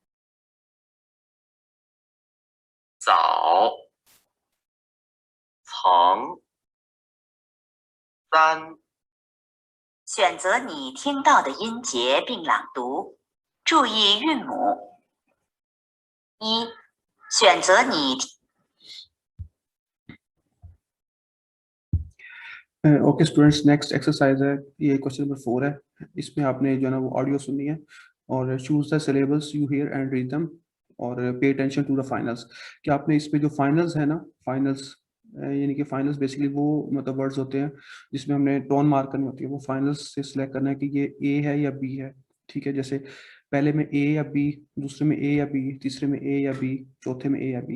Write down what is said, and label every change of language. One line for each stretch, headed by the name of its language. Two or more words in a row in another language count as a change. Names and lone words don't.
Chinese: 早、曾、三、选择你听到的音节并朗读，注意韵母。一选择你
English: OK students, next exercise
Hindi: है, ये
English: question number
Hindi: 4 है। इसमें आपने जो है ना वो ऑडियो सुननी है और
English: choose the syllables you hear and read them
Hindi: और
English: pay attention to the finals.
Hindi: कि आपने इसमें जो फाइनल्स है ना, फाइनल्स यानी कि
English: finals basically
Hindi: वो मतलब वर्ड्स होते हैं जिसमें हमने टोन मार्क करनी होती है। वो फाइनल्स से सिलेक्ट करना है कि ये ए है या बी है। ठीक है, जैसे पहले में ए या बी, दूसरे में ए या बी, तीसरे में ए या बी, चौथे में ए या बी।